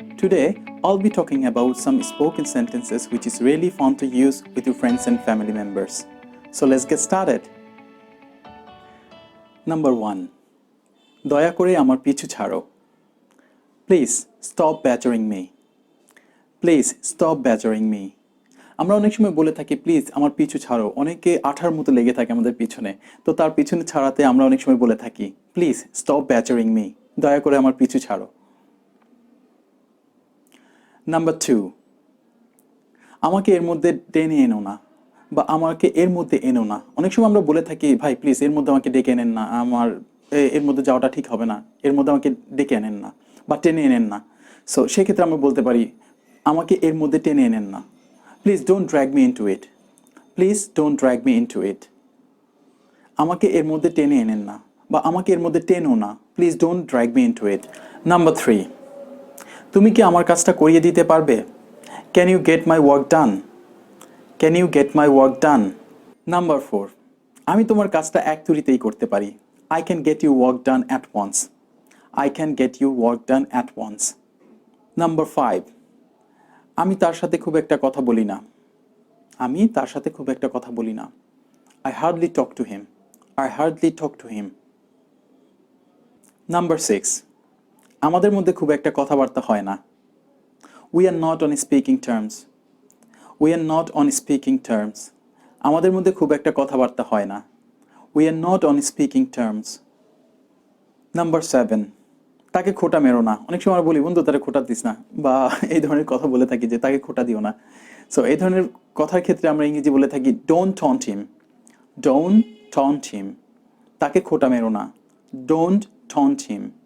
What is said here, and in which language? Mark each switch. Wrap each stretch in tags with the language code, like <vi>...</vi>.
<en>Today, I'll be talking about some spoken sentences which is really fun to use with your friends and family members. So let's get started. Number 1.</en> <bn>দয়া করে আমার পিছু ছাড়ো.</bn> <en>Please stop badgering me. Please stop badgering me.</en> <bn>আমরা অনেক সময় বলে থাকি প্লিজ আমার পিছু ছাড়ো, অনেকে আঠার মতো লেগে থাকে আমাদের পিছনে, তো তার পিছনে ছাড়াতে আমরা অনেক সময় বলে থাকি</bn> <en>please stop bothering me,</en> <bn>দয়া করে আমার পিছু ছাড়ো। নাম্বার 2, আমাকে এর মধ্যে টেনে এনো না বা আমাকে এর মধ্যে এনো না। অনেক সময় আমরা বলে থাকি ভাই প্লিজ এর মধ্যে আমাকে ডেকে এনেন না, আমার এর মধ্যে যাওয়াটা ঠিক হবে না, এর মধ্যে আমাকে ডেকে এনেন না বা টেনে এনেন না। সো সেক্ষেত্রে আমরা বলতে পারি আমাকে এর মধ্যে টেনে এনেন না।</bn> <en>Please don't drag me into it. Please don't drag me into it.</en> <bn>আমাকে এর মধ্যে টেনে এনেন না বা আমাকে এর মধ্যে টেনো না।</bn> <en>Please don't drag me into it. Number 3.</en> <bn>তুমি কি আমার কাজটা করিয়ে দিতে পারবে?</bn> <en>Can you get my work done? Can you get my work done? Number 4.</en> <bn>আমি তোমার কাজটা এক তুড়িতেই করতে পারি।</bn> <en>I can get your work done at once. I can get your work done at once. Number 5.</en> <bn>আমি তার সাথে খুব একটা কথা বলি না। আমি তার সাথে খুব একটা কথা বলি না।</bn> <en>I hardly talk to him. I hardly talk to him. Number 6.</en> <bn>আমাদের মধ্যে খুব একটা কথাবার্তা হয় না।</bn> <en>We are not on speaking terms. We are not on speaking terms.</en> <bn>আমাদের মধ্যে খুব একটা কথাবার্তা হয় না।</bn> <en>We are not on speaking terms.</en> <bn>Number 7. তাকে খোটা মেরো না। অনেক সময় আমরা বলি বন্ধু তাকে খোটা দিস না, বা এই ধরনের কথা বলে থাকি যে তাকে খোটা দিও না। সো এই ধরনের কথার ক্ষেত্রে আমরা ইংরেজি বলে থাকি</bn> <en>Don't taunt him. Don't taunt him,</en> <bn>তাকে খোটা মেরো না।</bn> <en>Don't taunt him.</en>